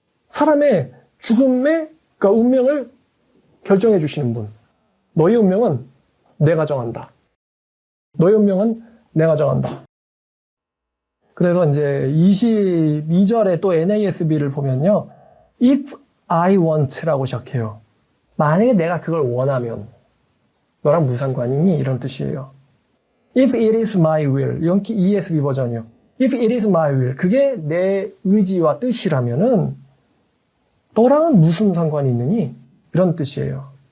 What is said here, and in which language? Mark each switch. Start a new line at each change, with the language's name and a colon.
Korean: 사람의 죽음의 그러니까 운명을 결정해 주시는 분. 너의 운명은 내가 정한다. 너의 운명은 내가 정한다. 그래서 이제 22절에 또 NASB를 보면요.
English: If I want
Korean: 라고 시작해요. 만약에 내가 그걸 원하면 너랑 무슨 상관이니? 이런 뜻이에요.
English: If it is my will.
Korean: 이건 ESV 버전이요.
English: If it is my will.
Korean: 그게 내 의지와 뜻이라면은 너랑은 무슨 상관이 있느니? 이런 뜻이에요.